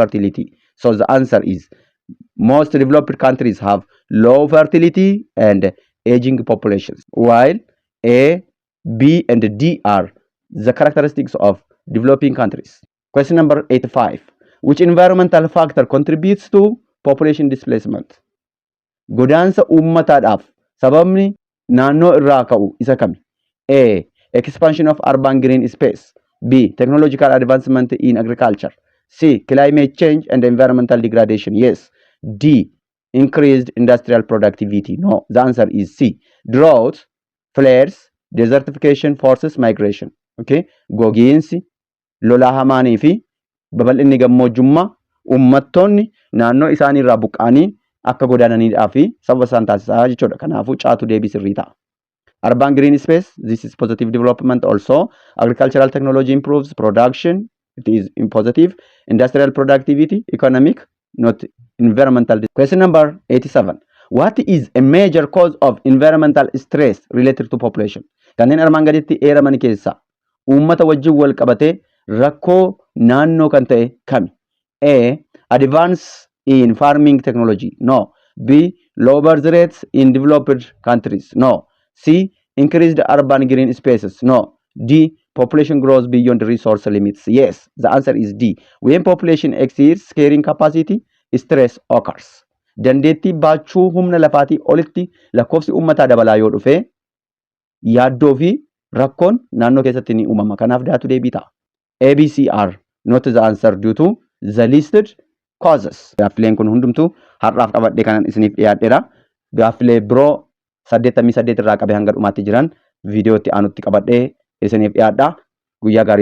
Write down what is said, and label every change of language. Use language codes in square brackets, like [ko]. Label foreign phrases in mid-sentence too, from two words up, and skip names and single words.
[en] So the answer is most developed countries have low fertility and aging populations, while A, B, and D are the characteristics of developing countries. Question number 85. Which environmental factor contributes to population displacement? [om] Godaansa uummataadhaaf sababni naannoo irraa ka'u isa kami? [en] A. Expansion of urban green space. B. Technological advancement in agriculture. C. Climate change and environmental degradation. Yes. D. Increased industrial productivity. No. The answer is C. Drought, flares, desertification forces migration. Okay. [om] Gogiinsi, lolaa hamaanii fi babal'inni gammoojjummaa uummattoonni naannoo isaanii irraa buqqa'anii akka godaananiidhaa fi sababa isaan taasisaa jechuudha. Kanaafuu caatu deebii sirrii ta'a. [en] Urban green space, this is positive development also. Agricultural technology improves production, it is in positive. Industrial productivity, economic, not environmental. Question number 87. What is a major cause of environmental stress related to population? [om] Kanneen armaan gaditti eeraman keessa uummata wajjin wal qabatee rakkoo naannoo kan ta'e kami? [en] A. Advance in farming technology. No. B. Low birth rates in developed countries. No. C. Increased urban green spaces. No. D. Population grows beyond resource limits. Yes, the answer is D. When population exceeds carrying capacity, stress occurs. [om] Dandeettii baachuu humna lafaatii olitti lakkoofsi uummataa dabalaa yoo dhufe yaaddoo fi rakkoon naannoo keessatti ni uumama. Kanaaf daatu deebii ta'a. [en] ABCR not the answer due to the listed causes. [om] Gaaffileen kun hundumtuu har'aaf qabadhee kanan isiniif dhiyaadheera. Gaaffilee biroo 88 irraa qabee hanga dhumaatti jiran viidiyootti aanutti qabadhee isiniif dhiyaadha. Guyyaa gaarii.